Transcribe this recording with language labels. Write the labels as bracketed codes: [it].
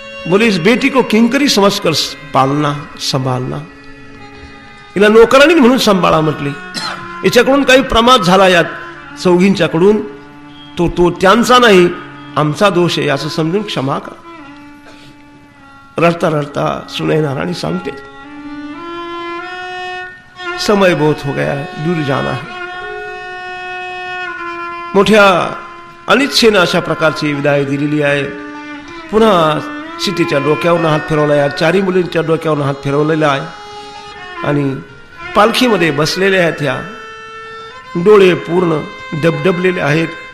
[hi] बोले इस बेटी को किंकरी समझकर पालना सांभाळना. [mr] हिला नोकरानी म्हणून सांभाळा म्हटले. याच्याकडून काही प्रमाद झाला या चौघींच्याकडून तो त्यांचा नाही, आमचा दोष आहे असं समजून क्षमा करा. रडता रडता सुनैना राणी सांगते, [hi] समय बहुत हो गया, दूर जाना है. [mr] मोठ्या अनिच्छेनं अशा प्रकारची विदाय दिलेली आहे. पुन्हा सीतेच्या डोक्यावरून हात फिरवला आहे. चारी मुलींच्या डोक्यावरून हात फिरवलेला आहे आणि पालखीमध्ये बसलेल्या आहेत. ह्या डोळे पूर्ण डबडबलेले आहेत.